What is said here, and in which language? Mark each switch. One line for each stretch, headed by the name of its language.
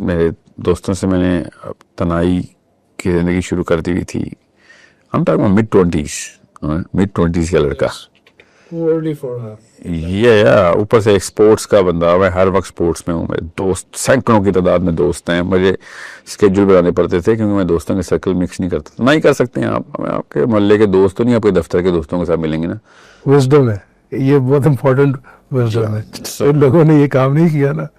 Urdu: میرے دوستوں سے میں نے تنہائی کی زندگی شروع کر دی ہوئی تھی.
English: I'm talking about mid-20s
Urdu: کا لڑکا.
English: Too early for her.
Urdu: یہ اوپر سے ایک اسپورٹس کا بندہ. میں ہر وقت اسپورٹس میں ہوں. میرے دوست سینکڑوں کی تعداد میں دوست ہیں. مجھے اسکیجول بنانے پڑتے تھے کیونکہ میں دوستوں کے سرکل مکس نہیں کرتا. نہ ہی کر سکتے ہیں آپ. آپ کے محلے کے دوست تو نہیں آپ کے دفتر کے دوستوں کے ساتھ ملیں گے نا. Wisdom ہے یہ, بہت امپورٹنٹ wisdom ہے. ان لوگوں نے یہ کام نہیں کیا نا.